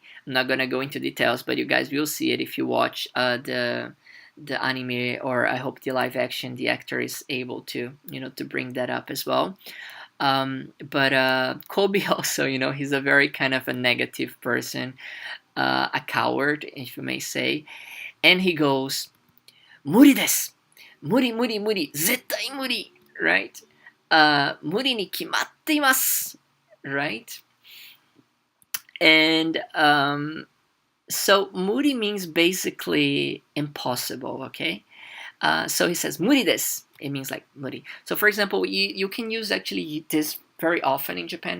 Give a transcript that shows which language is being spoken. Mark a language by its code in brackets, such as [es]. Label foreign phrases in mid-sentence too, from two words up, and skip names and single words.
[en] I'm not gonna go into details, but you guys will see it if you watch the anime, or I hope the live action, the actor is able to to bring that up as well. But Kobe also, he's a very kind of a negative person, a coward, if you may say, and he goes, [ja] "無理です、無理無理無理、絶対無理," right? 無理に決まっています, [en] right? And so muri means basically impossible, okay? So he says [ja] 無理です. [en] It means like muri. So for example, you can use actually this very often in Japan.